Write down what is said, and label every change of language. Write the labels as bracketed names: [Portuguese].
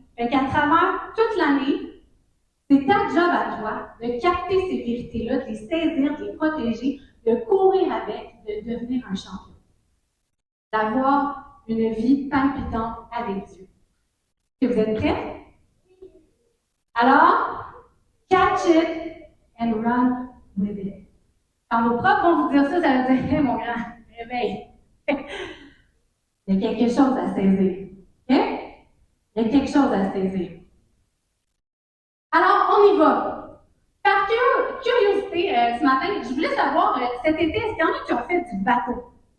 [French] Fait qu'à travers toute l'année, c'est ta job à toi de capter ces vérités-là, de les saisir, de les protéger, de courir avec, de devenir un champion. D'avoir une vie palpitante avec Dieu. Est-ce que vous êtes prêts? [English] Alors, catch it and run with it. [French] Quand vos profs vont vous dire ça, ça veut dire, hey, mon grand, réveille. Il y a quelque chose à saisir. Okay? Il y a quelque chose à saisir. Alors, on y va. Par curiosité, ce matin, je voulais savoir, cet été, est-ce qu'il y en a qui ont fait du bateau?